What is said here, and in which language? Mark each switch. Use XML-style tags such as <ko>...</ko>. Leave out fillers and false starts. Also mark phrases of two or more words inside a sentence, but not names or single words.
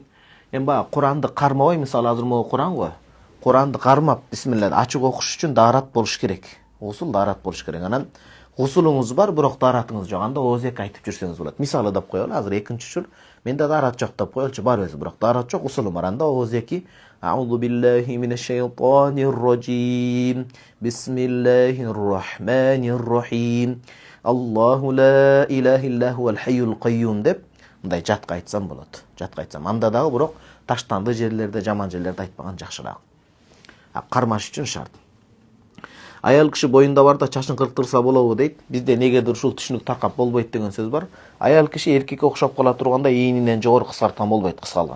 <ky>Баягы Куранды кармабай, мисалы азыр могу Куран го. Куранды кармап, бисмилла ачык окуш үчүн дарат болуш керек. Гусул дарат болуш керек. Анан гусулуңуз бар, бирок даратыңыз жок. Анда оозек айтып жүрсөңүз болот. Мисалы деп коелу, азыр 2-чү менде дарат жок деп коелчу, бар өзү, бирок дарат жок, гусулум бар. Анда оозеки</ky> <ar>أعوذ بالله من الشيطان الرجيم. بسم الله الرحمن الرحيم. الله لا إله إلا هو الحي القيوم</ar> <ky>деп мындай жатка айтсам болот. Жатка айтсам. Анда дагы бирок таштанды жерлерде, жаман жерлерде айтпаган жакшыраак. Кармаш үчүн шарт. Аял киши боюнда барда чачын кырктырса болобу дейт. Бизде негедир ушул түшүнүк таркап болбойт деген сөз бар. Аял киши эркекке окшоп кала турганда ийининен жогору кыскарткан болбойт, кыскалган.</ky>